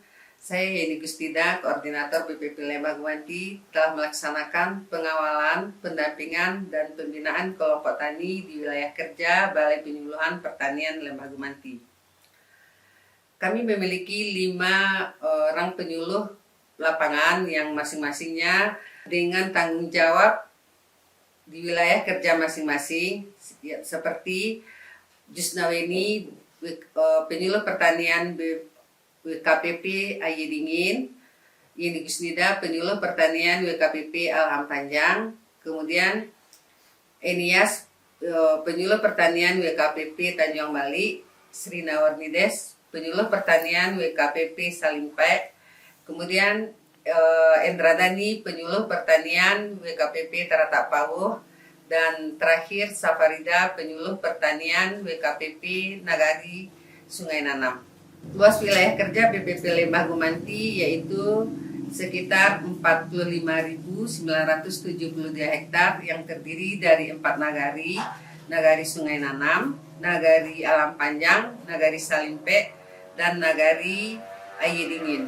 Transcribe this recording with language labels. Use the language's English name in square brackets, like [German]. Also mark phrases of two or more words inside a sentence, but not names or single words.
[Indonesian] Saya Yeni Gustida, Koordinator BPP Lembah Gumanti, telah melaksanakan pengawalan, pendampingan, dan pembinaan kelompok tani di wilayah kerja Balai Penyuluhan Pertanian Lembah Gumanti. Kami memiliki 5 orang penyuluh lapangan yang masing-masingnya dengan tanggung jawab di wilayah kerja masing-masing, seperti Jusnaweni, penyuluh pertanian WKPP Aye Dingin, Yeni Gusnida, penyuluh pertanian WKPP Alham Panjang, kemudian Enias, penyuluh pertanian WKPP Tanjung Bali, Sri Nawarnides, penyuluh pertanian WKPP Salimpe, kemudian Endradani, penyuluh pertanian WKPP Taratak Pawuh, dan terakhir Safarida, penyuluh pertanian WKPP Nagari Sungai Nanam. Luas wilayah kerja BPP Lembah Gumanti yaitu sekitar 45.972 hektar yang terdiri dari 4 nagari, Nagari Sungai Nanam, Nagari Alam Panjang, Nagari Salimpe, dan Nagari Aye Dingin.